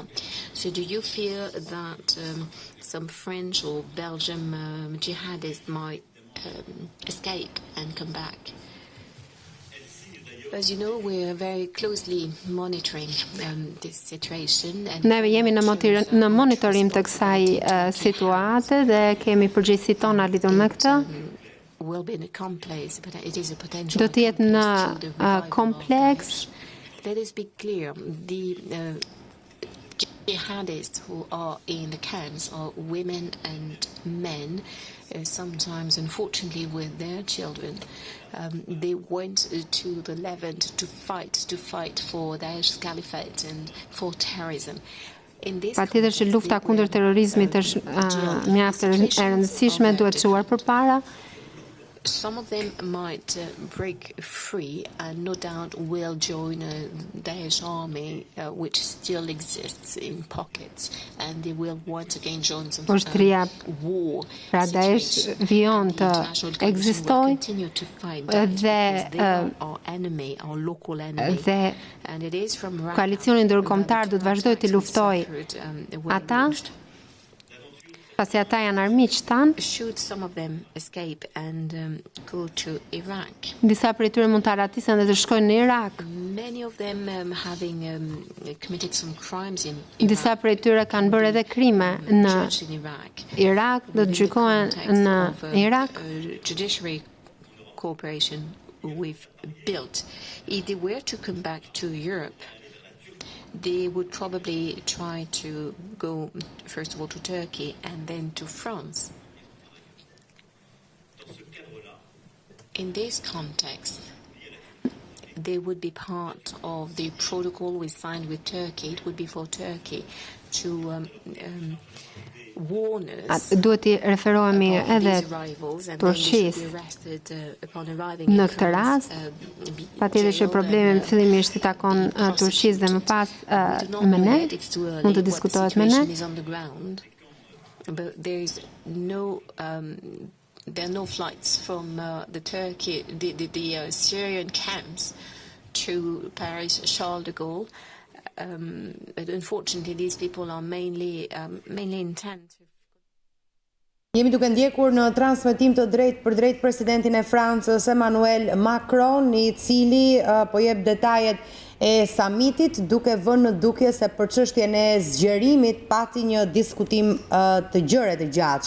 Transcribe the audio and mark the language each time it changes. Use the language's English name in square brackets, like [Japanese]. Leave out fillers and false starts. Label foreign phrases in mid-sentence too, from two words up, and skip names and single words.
[English] So do you fear that some French or Belgian jihadists might escape and come back? As you know, we are very closely monitoring this situation. [Albanian] Ne jemi në monitorim të kësaj situate dhe kemi përgjegjësitë tona lidhur me këtë. Do të jetë në kompleks. [English] Let us be clear, the jihadists who are in the camps are women and men, sometimes unfortunately with their children. They went to the Levant to fight for Daesh's caliphate and for terrorism. [Albanian] Patjetër që lufta kundër terrorizmit është mjaft e rëndësishme, duhet çuar përpara. [English] Some of them might break free and no doubt will join Daesh army, which still exists in pockets, and they will once again join some war. [Albanian] Pra Daesh vion të ekzistojë dhe koalicioni ndërkombëtar do të vazhdojë të luftojë ata. pasi ata janë armiq tan, [English] should some of them escape and go to Iraq. [Albanian] Disa prej tyre mund të arratisen dhe të shkojnë në Irak. [English] Many of them having committed some crimes in [Albanian] Disa prej tyre kanë bërë edhe krime në [English] judged in Iraq. [Albanian] Irak, do të gjykohen në Irak. [English] Judiciary cooperation we've built. If they were to come back to Europe, they would probably try to go, first of all, to Turkey and then to France. In this context, they would be part of the protocol we signed with Turkey. It would be for Turkey to warn us [Albanian] Duhet i referohemi edhe Turqisë. Në këtë rast, patjetër që problemi fillimisht i takon Turqisë dhe më pas me ne, mund të diskutohet me ne. [English] But there is no there are no flights from the Syrian camps to Paris Charles de Gaulle. But unfortunately, these people are mainly intent. [Albanian] Jemi duke ndjekur në transmetim të drejt për drejt presidentin e Francës Emanuel Macron, i cili po jep detajet e samitit, duke vënë në dukje se për çështjen e zgjerimit pati një diskutim të gjerë të gjatë.